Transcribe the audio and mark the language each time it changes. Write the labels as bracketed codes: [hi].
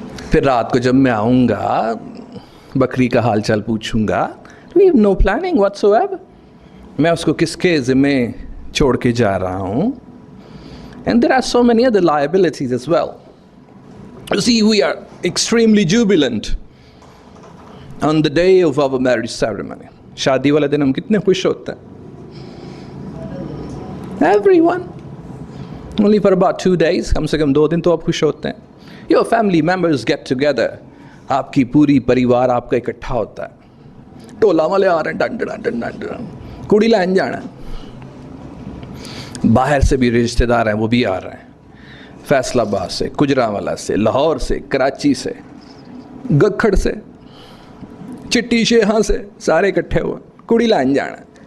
[hi] फिर रात को जब मैं आऊँगा बकरी का हाल चाल पूछूंगा। [en] We have no planning whatsoever. [hi] मैं उसको किसके ज़िम्मे छोड़ के जा रहा हूँ? [en] And there are so many other liabilities as well. You see, we are extremely jubilant on the day of our marriage ceremony. [hi] शादी वाले दिन हम कितने खुश होते हैं। [en] Everyone. Only for about 2 days. [hi] कम से कम 2 दिन तो आप खुश होते हैं। [en] Your family members get together. [hi] आपकी पूरी परिवार आपका इकट्ठा होता है। टोला वाले आ रहे हैं, डंड डंड डंड, कुड़ी लाइन जाना है। बाहर से भी रिश्तेदार हैं, वो भी आ रहे हैं। फैसलाबाद से, गुजरांवाला से, लाहौर से, कराची से, गखड़ से, चिट्टी शेहा से, सारे इकट्ठे हुए, कुड़ी लाइन जाना है।